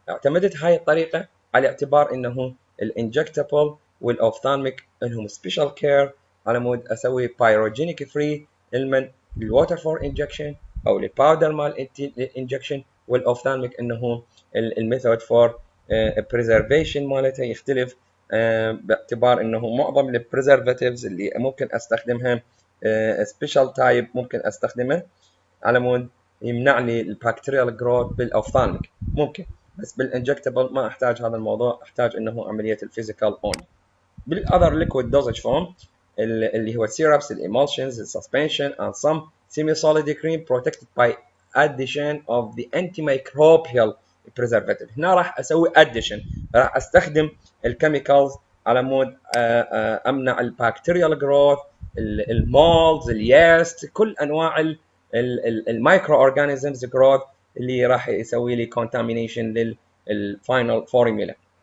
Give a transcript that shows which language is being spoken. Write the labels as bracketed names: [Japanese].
[Arabic] اعتمدت هاي الطريقة على اعتبار إنه الانجكتابل والأوفثالميك إنهم [English] special care [Arabic] على مود أسوي [English] pyrogenic free [Arabic] المن الواتر فور انجكشن أو الباودر مال انجكشن، والأوفثالميك إنه الميثود فور preservation مالته يختلف باعتبار انه معظم البريزرفاتيفز اللي ممكن استخدمها سبيشال تايب ممكن استخدمه على مود يمنع لي البكتيريال جروث بالاوفثالميك ممكن، بس بالانجكتبل ما احتاج هذا الموضوع، احتاج انه عمليه الفيزيكال اونلي. [English] بالاذر liquid dosage form اللي هو السيرابس الامولشنز السسبنشن and some semi-solid cream protected by addition of the antimicrobial preservative. [Arabic] هنا راح اسوي addition، راح استخدم الكيميكالز على مود امنع البكتيريال جروث المولدز اليست كل انواع المايكرو اورجانيزمز جروث اللي راح يسوي لي contamination للفاينل فورمولا.